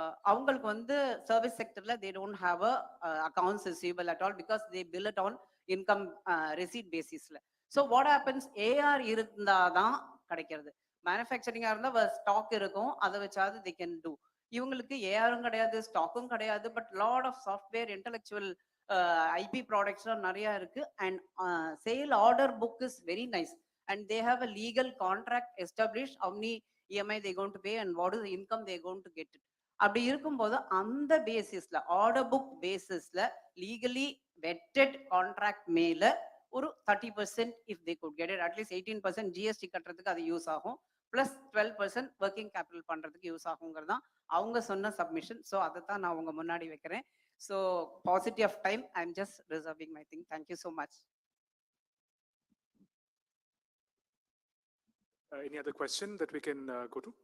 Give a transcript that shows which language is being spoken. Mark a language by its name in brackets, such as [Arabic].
[Tamil] அவங்களுக்கு வந்து [English] Service செக்டர்ல they don't have a accounts receivable at all because they bill it on income receipt பேசிஸ்ல. So what happens, [Tamil] AR இருந்தாதான் கிடைக்கிறது. மேனுஃபேக்சரிங்கா இருந்தா stock இருக்கும், அதை வச்சாவது [English] They can do. [Tamil] இவங்களுக்கு ஏஆரும் கிடையாது, ஸ்டாக்கும் கிடையாது, [English] but lot of software intellectual IP ப்ராடக்ட்ஸ்லாம் [Tamil] நிறைய இருக்கு. [English] And sale order book is very nice and they have a legal contract establish how many EMI they going to pay and what is the income they going to get it. [Tamil] அப்படி இருக்கும்போது அந்த பேசிஸ்ல order book பேசிஸ்ல legally vetted contract மேல ஒரு 30% [English] if they good get it, [Tamil] at least 18% GST கட்டுறதுக்கு அது use ஆகும், பிளஸ் 12% ஒர்க்கிங் கேபிட்டல் பண்றதுக்கு யூஸ் ஆகுங்கிறது தான் அவங்க சொன்ன சப்மிஷன். [English] so [Tamil] அதை தான் நான் உங்க முன்னாடி வைக்கிறேன். [English] So positive of time I am just reserving my thing. Thank you so much. Any other question that we can go to?